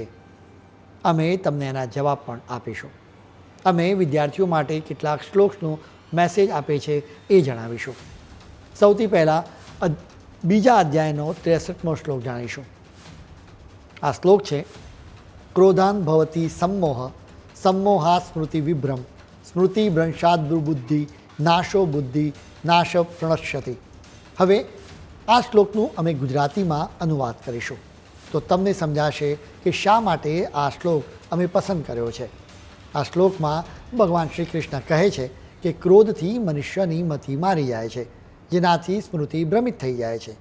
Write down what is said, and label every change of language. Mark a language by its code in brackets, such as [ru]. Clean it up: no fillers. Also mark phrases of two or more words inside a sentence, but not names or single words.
[gu] અમે તમને એના જવાબ પણ આપીશું। અમે વિદ્યાર્થીઓ માટે કેટલાક શ્લોકનો મેસેજ આપે છે એ જણાવીશું। સૌથી પહેલાં બીજા અધ્યાયનો 63મો શ્લોક જાણીશું। આ શ્લોક છે: [sa] क्रोधाद् भवति सम्मोह सम्मोहा स्मृति विभ्रम स्मृति भ्रंशाद दुर्बुद्धि नाशो बुद्धि नाश प्रणश्यति। [gu] હવે આ શ્લોકનું અમે ગુજરાતીમાં અનુવાદ કરીશું તો તમને સમજાશે કે શા માટે આ શ્લોક અમે પસંદ કર્યો છે। આ શ્લોકમાં ભગવાન શ્રી કૃષ્ણ કહે છે કે ક્રોધથી મનુષ્યની મતિ મારી જાય છે, જેનાથી સ્મૃતિ ભ્રમિત થઈ જાય છે।